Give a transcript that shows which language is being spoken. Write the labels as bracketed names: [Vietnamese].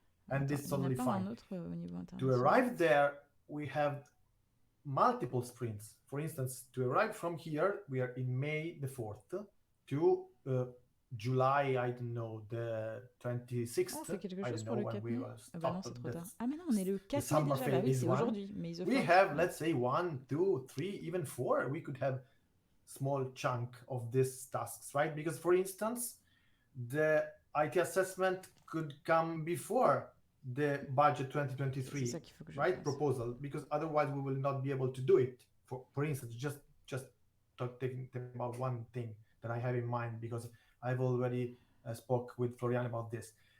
[English] And this is totally fine. To arrive there, we have multiple sprints. For instance, to arrive from here, we are in May the 4th to July, I don't know, the 26th. I don't know when we will stop. [French] Ah mais non, on est le 4 mai déjà, bah oui, c'est aujourd'hui. [English] We have, let's say, 1, 2, 3, even 4. We could have small chunk of these tasks, right? Because, for instance, the IT assessment could come before the budget 2023, right? Proposal, because otherwise we will not be able to do it. For instance, just talking about one thing that I have in mind, because I've already spoke with Florian about this.